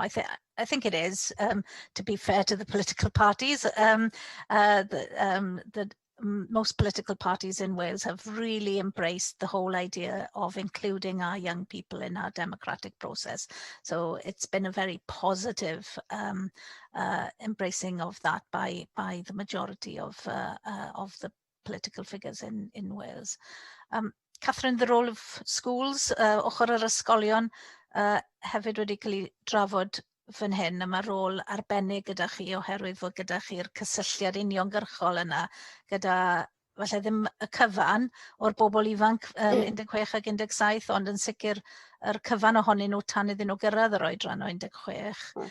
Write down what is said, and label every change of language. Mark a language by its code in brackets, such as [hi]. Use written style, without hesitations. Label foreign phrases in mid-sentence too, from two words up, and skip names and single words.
[en] I think it is, to be fair to the political parties, that most political parties in Wales have really embraced the whole idea of including our young people in our democratic process. So it's been a very positive embracing of that by the majority of the political figures in Wales. Catherine, the role of schools, [cy] ochr yr ysgolion, hefyd wedi cael ei drafod fan hyn, a mae rôl arbennig gyda chi oherwydd fod gyda chi'r cysylltiad uniongyrchol yna gyda, falle ddim y cyfan o'r bobl ifanc 16 ag 17, ond yn sicr yr cyfan ohonyn nhw tan iddyn nhw gyrraedd yr oedran o 16.